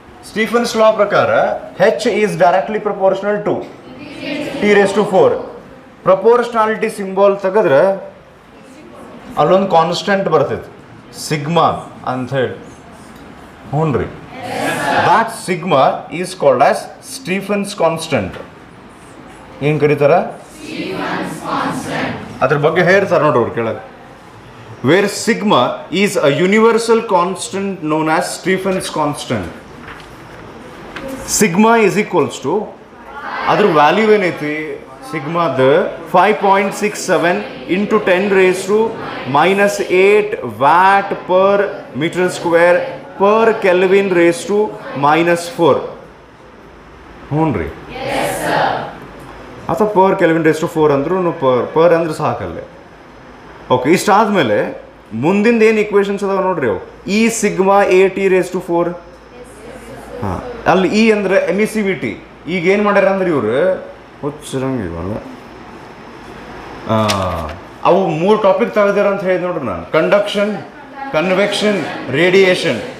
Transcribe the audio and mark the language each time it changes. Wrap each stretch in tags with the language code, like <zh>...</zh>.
<en>Stefan's law ಪ್ರಕಾರ H is directly proportional to T⁴.</en> <kn>Proportionality symbol ತೆಗೆದ್ರೆ ಅಲ್ಲೊಂದು ಕಾನ್ಸ್ಟೆಂಟ್ ಬರ್ತೈತಿ ಸಿಗ್ಮಾ ಅಂತ ಹೇಳಿ. ಹ್ಞೂ ರೀ,</kn> <en>that sigma is called as Stephen's constant.</en> <kn>ಏನು ಕರೀತಾರ? ಅದ್ರ ಬಗ್ಗೆ ಹೇಳ್ತಾರೆ ನೋಡ್ರಿ ಅವ್ರು ಕೆಳಗೆ.</kn> <en>Where sigma is a universal constant known as Stephen's constant. Sigma is equals to,</en> <kn>ಅದ್ರ ವ್ಯಾಲ್ಯೂ ಏನೈತಿ ಸಿಗ್ಮಾದ</kn> <en>5.67 into 10⁻⁻8 watt per metre square per Kelvin raised to -4.</en> <kn>ಹ್ಞೂ ರೀ, ಅಥವಾ ಪರ್ ಕೆಲ್ವಿನ್ ರೇಸ್ ಟು 4 ಅಂದ್ರೂ ಪರ್ ಅಂದ್ರೆ ಸಾಕಲ್ಲೇ. ಓಕೆ, ಇಷ್ಟಾದ್ಮೇಲೆ ಮುಂದಿಂದ ಏನು ಇಕ್ವೇಷನ್ಸ್ ಅದಾವ ನೋಡ್ರಿ ಅವು, ಇ ಸಿಗ್ಮಾ T⁴. ಹಾಂ, ಅಲ್ಲಿ ಇ ಅಂದ್ರೆ ಎಮಿಸಿವಿಟಿ. ಈಗ ಏನು ಮಾಡ್ಯಾರ ಅಂದ್ರೆ ಇವರು ಹುಚ್ಚರಂಗಿವಲ್ಲ, ಅವು 3 ಟಾಪಿಕ್ ತೆಗೆದಾರ ಅಂತ ಹೇಳಿದ್ ನೋಡ್ರಿ ನಾನು, ಕಂಡಕ್ಷನ್, ಕನ್ವೆಕ್ಷನ್, ರೇಡಿಯೇಷನ್.</kn>